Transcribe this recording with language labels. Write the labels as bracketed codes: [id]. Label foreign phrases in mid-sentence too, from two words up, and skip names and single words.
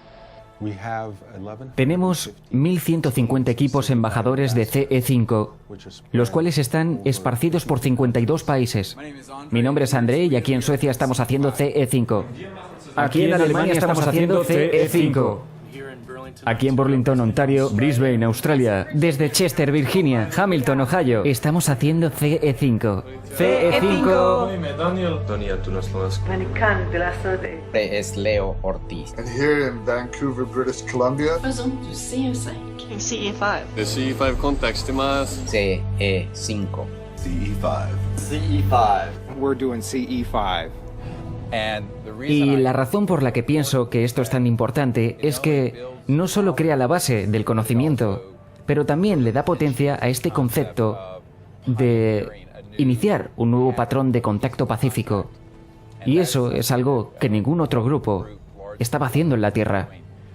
[es] Tenemos 1.150 equipos embajadores de CE5, los cuales están esparcidos por 52 países. Mi nombre es André y aquí en Suecia estamos haciendo CE5. Aquí en Alemania estamos haciendo CE5. Aquí en Burlington, Ontario, Brisbane, Australia, desde Chester, Virginia, Hamilton, Ohio, estamos haciendo CE5. CE5. Daniel, tú nos lo has... Es Leo Ortiz. [en] And here in Vancouver, British Columbia. CE5. The CE5 context más. CE5. CE5. CE5. We're doing CE5. [es] Y la razón por la que pienso que esto es tan importante es que no solo crea la base del conocimiento, pero también le da potencia a este concepto de iniciar un nuevo patrón de contacto pacífico. Y eso es algo que ningún otro grupo estaba haciendo en la Tierra.